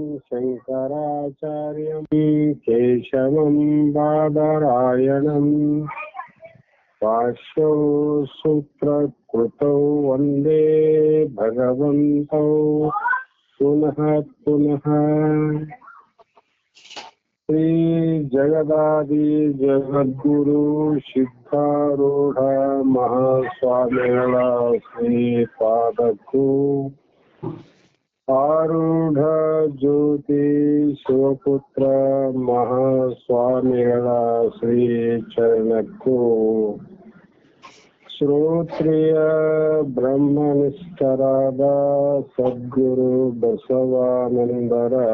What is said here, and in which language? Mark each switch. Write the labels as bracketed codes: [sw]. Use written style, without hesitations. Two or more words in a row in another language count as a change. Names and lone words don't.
[sa] शङ्कराचार्यं केशवं बादरायणं भाष्यौ सूत्रकृतौ वन्दे भगवन्तौ पुनः पुनः। [kn] श्री जगदादि जगद्गुरु सिद्धारूढ़ महास्वामिಗಳ ಶ್ರೀಪಾದಕ್ಕೂ ಆರೂಢ ಜ್ಯೋತಿ ಶಿವಪುತ್ರ ಮಹಾಸ್ವಾಮಿಗಳ ಶ್ರೀ ಚರಣಕ್ಕೂ ಶ್ರೋತ್ರಿಯ ಬ್ರಹ್ಮನಿಷ್ಠರಾದ ಸದ್ಗುರು ಬಸವಾನಂದರ